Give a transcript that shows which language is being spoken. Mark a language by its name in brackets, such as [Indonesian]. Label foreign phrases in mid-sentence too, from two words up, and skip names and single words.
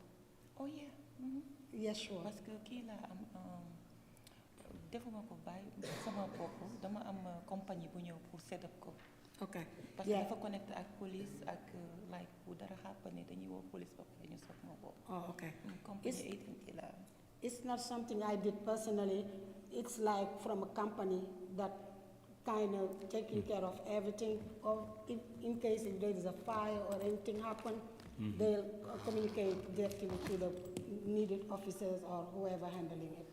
[English] Oh yeah. Yes, sure. [French] parce que [Wolof] kii laa am defuma ko bàyyi sama bopp dama am compagnie bu ñëw pour [English] set up [Wolof] ko. [English] Okay. [French] parce que [English] Yeah. [Wolof] dafa connecté ak police ak like bu dara xàppane dañuy woo police ba pare ñu soog ma bopp. [English] Oh, okay. [Wolof] compagnie agency la. [English] It's not something I did personally. It's like from a company that kind of taking care of everything. Or in case if there is a fire or anything happen, they'll communicate directly to the needed officers or whoever handling it.